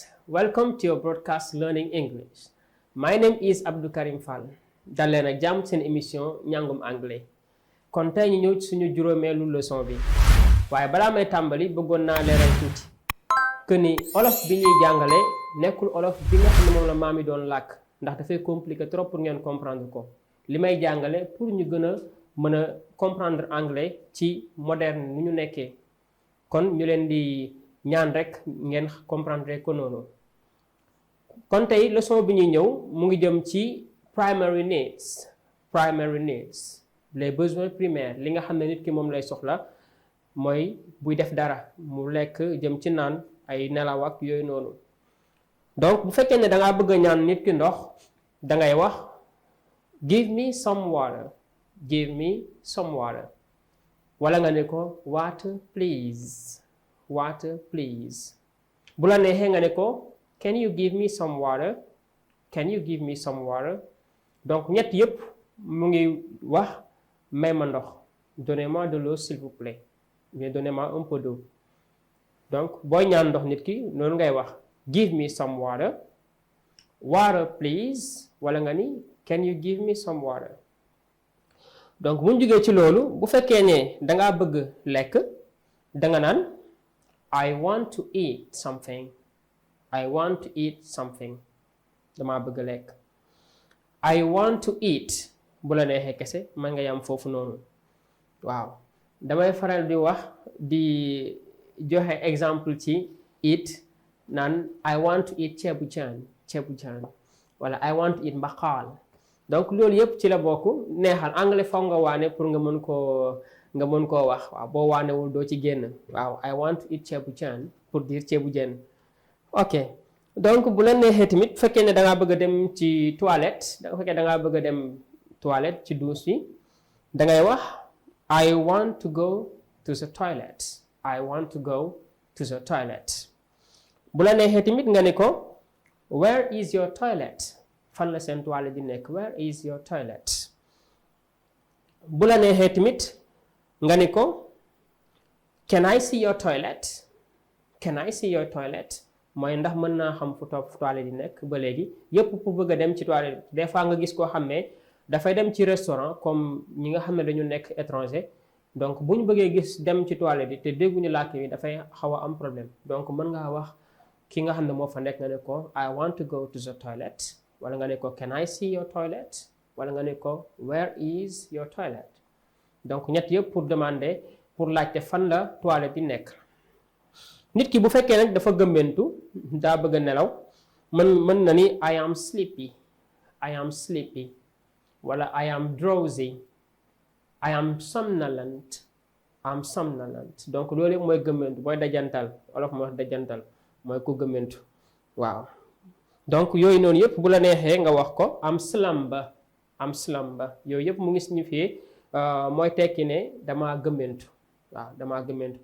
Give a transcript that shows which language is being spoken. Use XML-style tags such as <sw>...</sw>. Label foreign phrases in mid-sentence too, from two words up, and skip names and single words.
<en>Welcome to your broadcast Learning English. My name is Abdou Karim Fall.</en> <wo>dal leen ak jàmm seen émission Ñaŋum Àngale. kon tey ñu ñëw ci suñu juróomeelu leçon bi. waaye balaa may tàmbali bëggoon naa leeral tuuti. que ni olof bi ñuy jàngale nekkul olof bi nga xam ne moom la maam yi doon làkk ndax dafay</wo> <fr>compliqué trop pour</fr> <wo>ngeen comprendre ko. li may jàngale pour ñu gën a mën a comprendre anglais ci moderne ni ñu nekkee. kon ñu leen di ñaan rek ngeen comprendre ko noonu. kon tey leçon bi ñuy ñëw mu ngi jëm ci</wo> <en>primary needs</en> <fr>les besoins primaires</fr> <wo>li nga xam ne nit ki moom lay soxla mooy buy def dara mu lekk jëm ci naan ay nelaw ak yooyu noonu. donc bu fekkee ne da ngaa bëgg a ñaan nit ki ndox da ngay wax</wo> <en>give me some water, give me some water.</en> <wo>wala nga ne ko</wo> <en>water please, water please.</en> <wo>bu la neexee nga ne ko</wo> <en>can you give me some water, can you give me some water.</en> <wo>donc ñett yépp mu ngi wax may ma ndox,</wo> <fr>donnez-moi de l'eau s'il vous plaît, mais donnez-moi un peu d'eau.</fr> <wo>donc booy ñaan ndox nit ki noonu ngay wax</wo> <en>give me some water, water please,</en> <wo>wala nga ni</wo> <en>can you give me some water.</en> <wo>donc bu ñu jógee ci loolu bu fekkee ne dangaa bëgg lekk danga naan</wo> <en>I want to eat something, I want to eat something.</en> <wo>damaa bëgg lekk.</wo> <en>I want to eat</en> <wo>bu la neexee kese man nga yam foofu noonu. waaw damay faral di wax di joxe exemple ci eat naan</wo> <en>I want to eat</en> <wo>ceebu jën, wala</wo> <en>I want to eat</en> <wo>mbaxal. donc loolu yëpp ci la bokk neexal anglais foog nga waane pour nga mën koo wax. waaw boo waanewul doo ci génn. waaw</wo> <en>I want to eat</en> <wo>ceebu jën</wo> <fr>pour dire</fr> <wo>ceebu jën. ok donc bu la neexee tamit fekkee ne da ngaa bëgg a dem ci toilette fekkee da ngaa bëgg a dem toilette ci douche yi da ngay wax</wo> <en>I want to go to the toilet, I want to go to the toilet.</en> <wo>bu la neexee tamit nga ne ko</wo> <en>where is your toilet,</en> <wo>fan la seen toilette di nekk, where is your toilet. bu la neexee tamit nga ne ko</wo> <en>can I see your toilet, can I see your toilet.</en> <wo>mooy ndax mën naa xam fu toilette di nekk. ba léegi yépp pour bëgg a dem ci toilette</wo> <fr>des fois</fr> <wo>nga gis koo xam ne dafay dem ci restaurant comme ñi nga xam ne dañu nekk étranger. donc bu ñu bëggee gis dem ci toilette yi te dégguñu làkk yi dafay xaw a am problème. donc mën ngaa wax ki nga xam ne moo fa nekk nga ne ko</wo> <en>I want to go to the toilet,</en> <wo>wala nga ne ko</wo> <en>can I see your toilet,</en> <wo>wala nga ne ko</wo> <en>where is your toilet.</en> <wo>donc ñett yëpp</wo> <fr>pour demander pour</fr> <wo>laajte fan la toilette di nekk. nit ki bu fekkee nag dafa gëmmentu daa bëgg a nelaw mën na ni</wo> <en>I am sleepy, I am sleepy,</en> <wo>wala</wo> <en>I am drowsy, I am somnolent, I am somnolent.</en> <wo>donc loolu yëpp mooy gëmmentu booy dajantal wolof mooy dajantal mooy ku gëmmentu. waaw donc yooyu noonu yëpp bu la neexee nga wax ko</wo> <en>am slumber, am slumber.</en> <wo>yooyu yëpp mu ngi signifié mooy tekki ne damaa gëmmentu. waaw damaa gëmmentu.</wo>